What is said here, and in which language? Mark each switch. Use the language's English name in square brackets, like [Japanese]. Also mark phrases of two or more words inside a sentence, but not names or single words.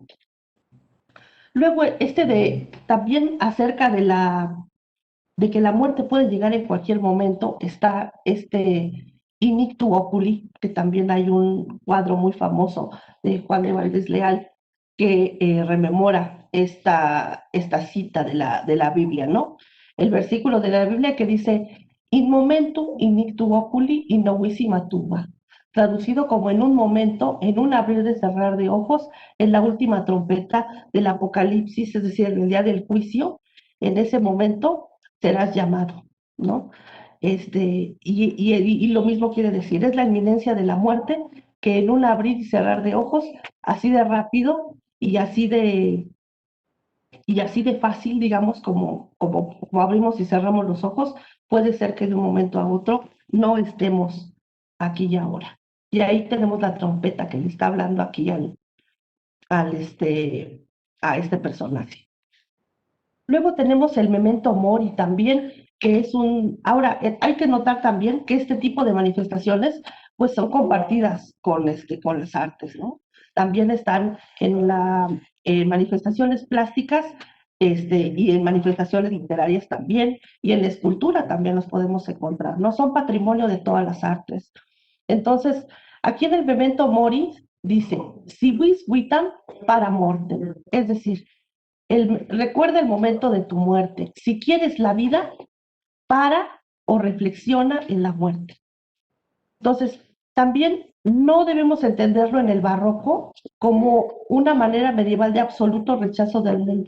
[Spanish] Luego, también acerca de que la muerte puede llegar en cualquier momento, está [Latin] Inictu Oculi, [Spanish] que también hay un cuadro muy famoso de Juan de Valdés Leal que rememora esta cita de la Biblia, ¿no? El versículo de la Biblia que dice, [Latin] In momentum inictu oculi in novissima tuba, [Spanish] traducido como en un momento, en un abrir y cerrar de ojos, en la última trompeta del Apocalipsis, es decir, en el día del juicio, en ese momento serás llamado, ¿no? Y lo mismo quiere decir, es la inminencia de la muerte que en un abrir y cerrar de ojos, así de rápido y así de fácil, digamos, como abrimos y cerramos los ojos, puede ser que de un momento a otro no estemos aquí y ahora. Y ahí tenemos la trompeta que le está hablando aquí al a este personaje. Luego tenemos el [Latin] memento mori [Spanish] también, que es Ahora, hay que notar también que este tipo de manifestaciones, pues son compartidas con las artes, ¿no? También están en manifestaciones plásticas, y en manifestaciones literarias también, y en la escultura también los podemos encontrar, ¿no? Son patrimonio de todas las artes. Entonces, aquí en el [Latin] memento mori [Spanish] dice, [Latin] si vis vitam para mortem, [Spanish] es decir, recuerda el momento de tu muerte. Si quieres la vida, para o reflexiona en la muerte. Entonces, también no debemos entenderlo en el barroco como una manera medieval de absoluto rechazo del mundo.